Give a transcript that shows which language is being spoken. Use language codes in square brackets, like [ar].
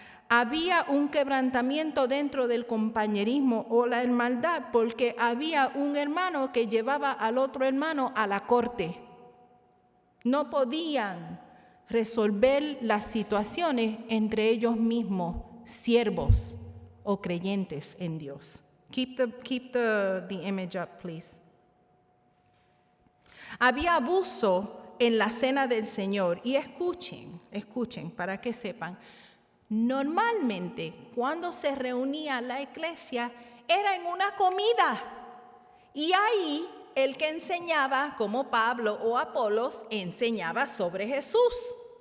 [es] Había un quebrantamiento dentro del compañerismo o la hermandad porque había un hermano que llevaba al otro hermano a la corte. No podían resolver las situaciones entre ellos mismos, siervos o creyentes en Dios. [en] Keep the image up, please. [es] Había abuso en la cena del Señor y escuchen para que sepan. Normalmente, cuando se reunía la iglesia, era en una comida. Y ahí, el que enseñaba, como Pablo o Apolos, enseñaba sobre Jesús.